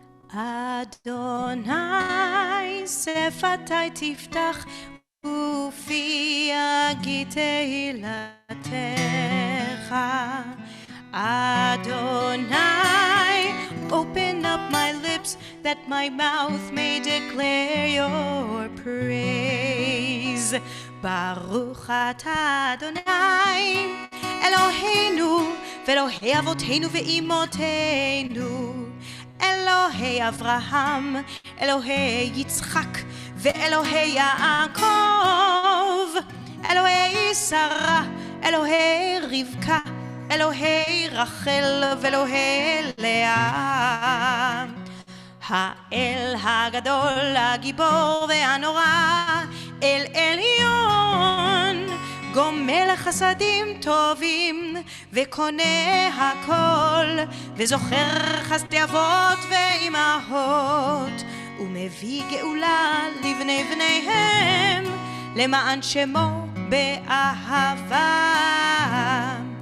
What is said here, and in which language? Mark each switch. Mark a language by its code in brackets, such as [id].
[he] אדוני שפתי תפתח ופי יגיד תהילתך. [en] Adonai, open up my lips that my mouth may declare your praise. [he] Baruch atah Adonai, Eloheinu, ve'Elohei avotenu ve'imotenu. Elohei Avraham, Elohei Yitzchak, ve'Elohei Yaakov. Elohei Sarah, Elohei Rivka, Elohei Rachel ואלוהי לאה. האל הגדול, הגיבור והנורא, אל עליון, גומל חסדים טובים וקונה הכל, וזוכר חסדי אבות ואימהות, ומביא גאולה לבני בניהם, למען שמו באהבה.